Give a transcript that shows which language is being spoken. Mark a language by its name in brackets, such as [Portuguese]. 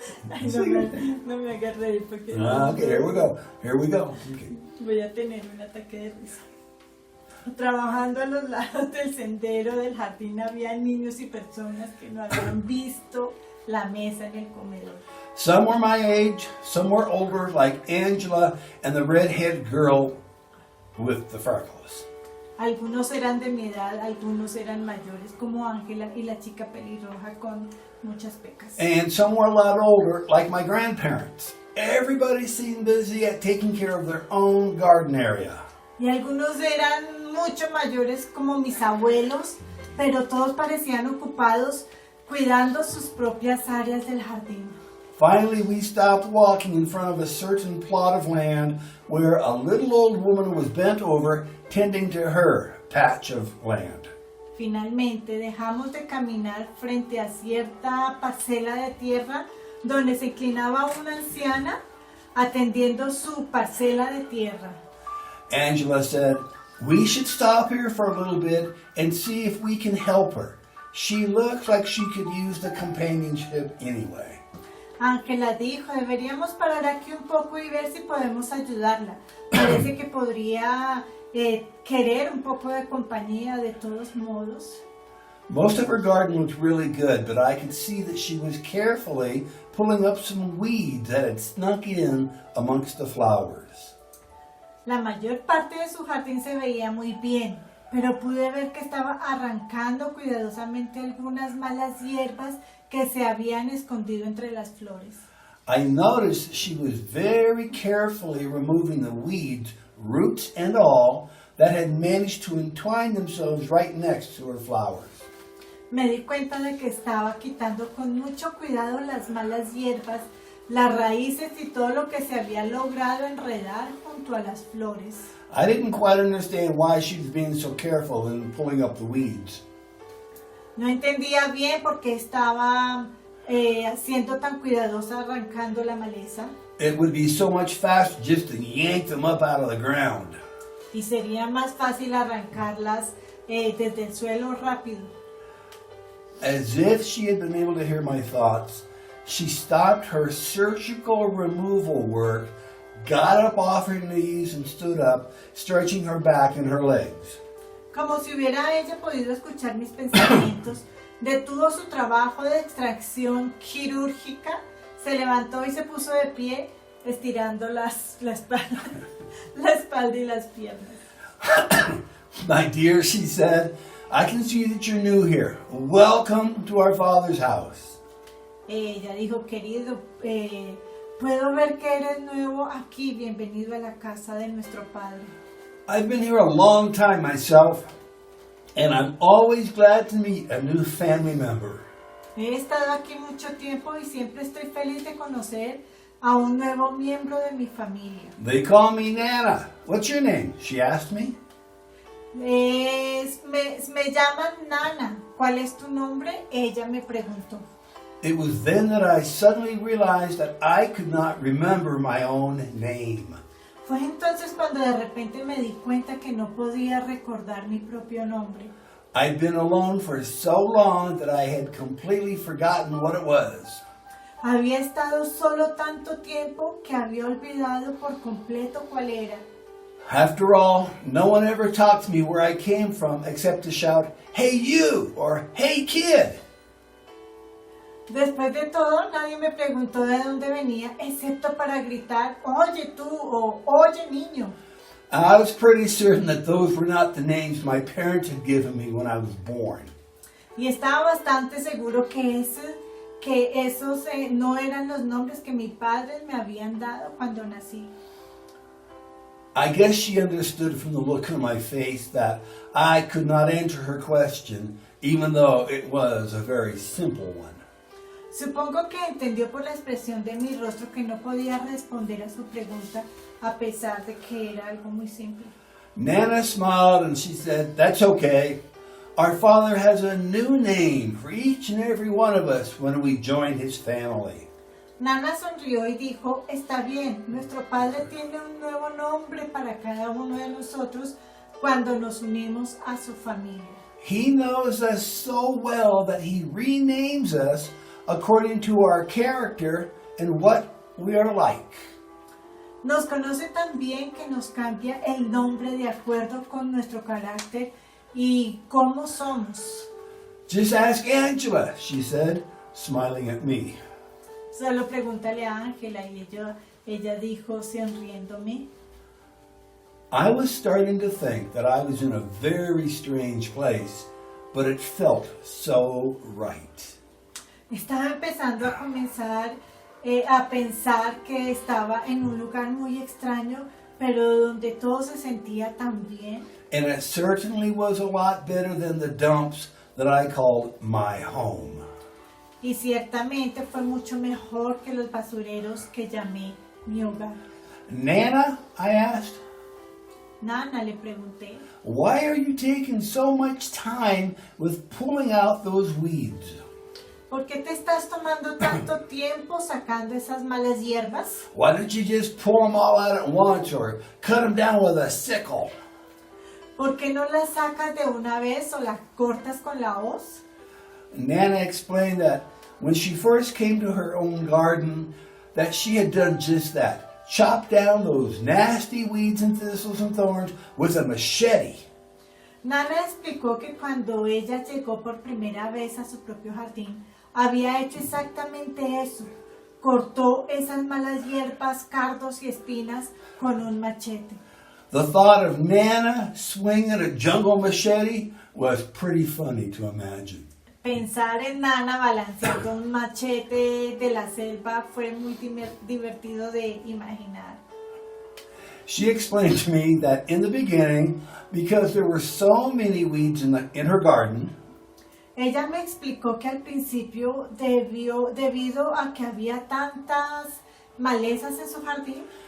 [Spanish] Ay, no me hagas reír porque [English] Okay, here we go. Okay. [Spanish] voy a tener un ataque de risa. Trabajando a los lados del sendero del jardín había niños y personas que no habían visto la mesa en el comedor. [English] Some were my age, some were older, like Angela and the redhead girl with the freckles. [Spanish] Algunos eran de mi edad, algunos eran mayores, como Ángela y la chica pelirroja con muchas pecas. [English] And some were a lot older, like my grandparents. Everybody seemed busy at taking care of their own garden area. [Spanish] Y algunos eran mucho mayores, como mis abuelos, pero todos parecían ocupados cuidando sus propias áreas del jardín. [English] Finally, we stopped walking in front of a certain plot of land where a little old woman was bent over tending to her patch of land. [Spanish] Finalmente dejamos de caminar frente a cierta parcela de tierra donde se inclinaba una anciana atendiendo su parcela de tierra. [English] Angela said, "We should stop here for a little bit and see if we can help her. She looks like she could use the companionship anyway." [Spanish] Ángela dijo, deberíamos parar aquí un poco y ver si podemos ayudarla. Parece que podría querer un poco de compañía de todos modos. [English] Most of her garden looked really good, but I could see that she was carefully pulling up some weeds that had snuck in amongst the flowers. [Spanish] La mayor parte de su jardín se veía muy bien, pero pude ver que estaba arrancando cuidadosamente algunas malas hierbas que se habían escondido entre las flores. [English] I noticed she was very carefully removing the weeds, roots and all, that had managed to entwine themselves right next to her flowers. [Spanish] Me di cuenta de que estaba quitando con mucho cuidado las malas hierbas, las raíces y todo lo que se había logrado enredar junto a las flores. [English] I didn't quite understand why she was being so careful in pulling up the weeds. [Spanish] No entendía bien por qué estaba siendo tan cuidadosa arrancando la maleza. [English] It would be so much faster just to yank them up out of the ground. [Spanish] Y sería más fácil arrancarlas desde el suelo rápido. [English] As if she had been able to hear my thoughts, she stopped her surgical removal work, got up off her knees and stood up, stretching her back and her legs. [Spanish] Como si hubiera ella podido escuchar mis pensamientos, detuvo su trabajo de extracción quirúrgica, se levantó y se puso de pie, estirando la espalda y las piernas. [English] My dear, she said, I can see that you're new here. Welcome to our Father's house. [Spanish] Ella dijo, querido, puedo ver que eres nuevo aquí, bienvenido a la casa de nuestro Padre. [English] I've been here a long time myself, and I'm always glad to meet a new family member. [Spanish] He estado aquí mucho tiempo y siempre estoy feliz de conocer a un nuevo miembro de mi familia. [English] They call me Nana. What's your name? She asked me. [Spanish] Me llaman Nana. ¿Cuál es tu nombre? Ella me preguntó. [English] It was then that I suddenly realized that I could not remember my own name. [Spanish] Fue entonces cuando de repente me di cuenta que no podía recordar mi propio nombre. [English] I'd been alone for so long that I had completely forgotten what it was. [Spanish] Había estado solo tanto tiempo que había olvidado por completo cuál era. [English] After all, no one ever talked to me where I came from except to shout, "Hey you!" or "Hey kid!" [Spanish] Después de todo, nadie me preguntó de dónde venía, excepto para gritar, oye tú o oye niño. [English] I was pretty certain that those were not the names my parents had given me when I was born. [Spanish] Y estaba bastante seguro que esos no eran los nombres que mis padres me habían dado cuando nací. [English] I guess she understood from the look on my face that I could not answer her question, even though it was a very simple one. [Spanish] Supongo que entendió por la expresión de mi rostro que no podía responder a su pregunta a pesar de que era algo muy simple. [English] Nana smiled and she said, "That's okay. Our Father has a new name for each and every one of us when we join His family." [Spanish] Nana sonrió y dijo, está bien, nuestro Padre tiene un nuevo nombre para cada uno de nosotros cuando nos unimos a su familia. [English] He knows us so well that He renames us according to our character and what we are like. [Spanish] Nos conoce tan bien que nos cambia el nombre de acuerdo con nuestro carácter y cómo somos. [English] Just ask Angela, she said, smiling at me. [Spanish] Solo pregúntale a Ángela y ella dijo sonriéndome. [English] I was starting to think that I was in a very strange place, but it felt so right. [Spanish] Estaba empezando a pensar que estaba en un lugar muy extraño, pero donde todo se sentía tan bien. [English] And it certainly was a lot better than the dumps that I called my home. [Spanish] Y ciertamente fue mucho mejor que los basureros que llamé mi hogar. [English] Nana, I asked, [Spanish] Nana, le pregunté, [English] why are you taking so much time with pulling out those weeds? [Spanish] ¿por qué te estás tomando tanto tiempo sacando esas malas hierbas? [English] Why don't you just pull them all out at once or cut them down with a sickle? [Spanish] ¿Por qué no las sacas de una vez o las cortas con la hoz? [English] Nana explained that when she first came to her own garden, that she had done just that. Chopped down those nasty weeds and thistles and thorns with a machete. [Spanish] Nana explicó que cuando ella llegó por primera vez a su propio jardín, había hecho exactamente eso. Cortó esas malas hierbas, cardos y espinas con un machete. [English] The thought of Nana swinging a jungle machete was pretty funny to imagine. [Spanish] Pensar en Nana balanceando un machete de la selva fue muy divertido de imaginar. [English] She explained to me that in the beginning, because there were so many weeds in her garden, [Spanish] Ella me explicó que al principio, debido a que había tantas malezas en su jardín,